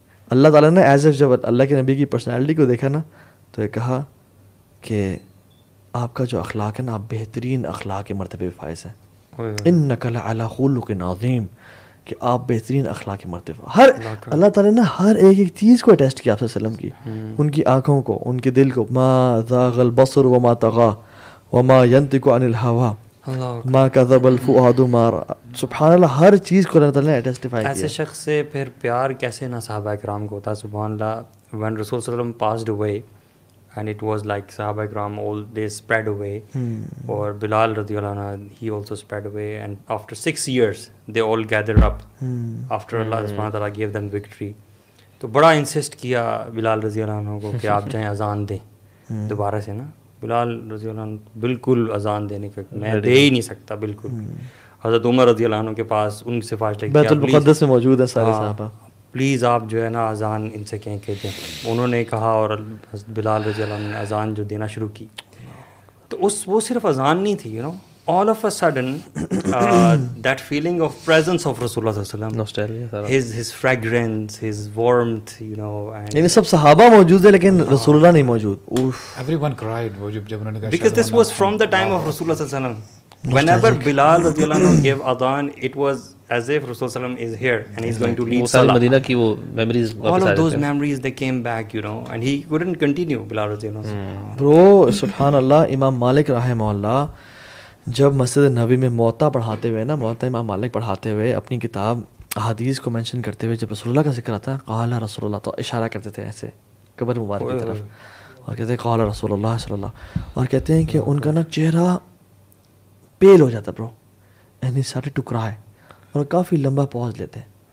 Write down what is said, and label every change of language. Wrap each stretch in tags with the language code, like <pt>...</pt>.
<ur>اللہ تعالیٰ نے</ur> <en>as a</en> <ur>جب اللہ کے نبی کی پرسنالٹی کو دیکھا نا, تو یہ کہا کہ آپ کا جو اخلاق ہے نا, آپ بہترین اخلاق کے مرتبے پہ فائز ہیں.</ur> <ar>انک لعلی خلق عظیم,</ar> <ur>کہ آپ بہترین اخلاق کے مرتبہ. ہر اللہ تعالیٰ نے ہر ایک چیز کو اٹیسٹ کیا آپ صلی اللہ علیہ وسلم کی, ان کی آنکھوں کو, ان کے دل کو.</ur> <ar>ما ذاغ البصر وما طغى وما ينطق عن الهوى ما كذب الفؤاد ما رأى.</ar> <ur>سبحان اللہ, ہر چیز کو اللہ تعالیٰ نے اٹیسٹیفائی کیا. ایسے شخص سے پھر پیار کیسے نہ صحابہ کرام کو ہوتا.</ur> <en>سبحان اللہ, when رسول صلی اللہ علیہ وسلم passed away and it was like صحابہ کرام all they spread away,</en> <ur>اور</ur> <en>بلال رضی اللہ عنہ he also spread away, and after 6 years they all gathered up after Allah subhanahu wa ta'ala gave them victory.</en> <ur>تو بڑا انسسٹ کیا بلال رضی اللہ عنہ کو کہ آپ جائیں اذان دیں دوبارہ سے نا. بلال رضی اللہ عنہ بالکل اذان دینے کا میں دے ہی نہیں سکتا بالکل. حضرت عمر رضی اللہ عنہ کے پاس ان سے سفارش بیت المقدس میں موجود ہے سارے صحابہ, پلیز آپ جو ہے نا اذان ان سے کہیں کہ دیں. انہوں نے کہا اور بلال رضی اللہ عنہ نے اذان جو دینا شروع کی, تو وہ صرف اذان نہیں تھی,</ur> <en>all of a sudden that feeling of presence of Rasulullah sallallahu alaihi Nostalgia, wasallam, his fragrance, his warmth, and</en> <ur>یعنی سب صحابہ موجود ہیں لیکن رسول اللہ نہیں موجود.</ur> <en>Everyone cried</en> <ur>وہ جب انہوں نے کہا</ur> <en>because this was from the time of Rasulullah sallallahu alaihi wasallam. Whenever Bilal radiyallahu anhu gave adhan, it was as if Rasul sallallahu alaihi wasallam is here and he's going to lead salah.</en> <ur>مدینہ کی وہ</ur> <en>memories all of those memories they came back, and he couldn't continue, Bilal radiyallahu anhu.</en> <ur>برو سبحان اللہ, امام مالک رحمہ اللہ جب مسجد نبوی میں موطا پڑھاتے ہوئے نا, موطا امام مالک پڑھاتے ہوئے اپنی کتاب احادیث کو مینشن کرتے ہوئے جب رسول اللہ کا ذکر آتا</ur> <ar>قال رسول اللہ,</ar> <ur>تو اشارہ کرتے تھے ایسے قبر مبارک کی طرف اور کہتے ہیں قال رسول اللہ صلی اللہ, اور کہتے ہیں کہ ان کا نا چہرہ پیل ہو جاتا برو,</ur> <en>and he started to cry,</en> <ur>اور کافی لمبا پاز لیتے ہیں.</ur>